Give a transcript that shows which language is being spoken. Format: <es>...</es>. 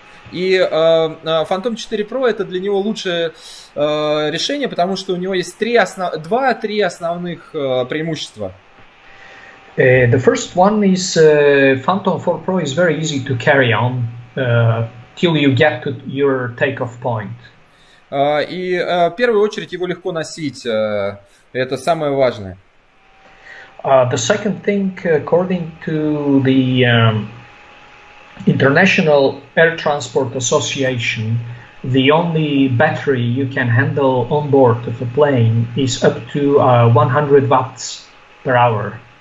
<ru>И Phantom 4 Pro это для него лучшее решение, потому что у него есть 3 основных преимущества.</ru> <en>The first one is Phantom 4 Pro is very easy to carry on till you get to your takeoff point.</en> <ru>И в первую очередь его легко носить, это самое важное.</ru> <en>The second thing, according to the International Air Transport Association, the only battery you can handle on board of a plane is up to 100 watts per hour.</en>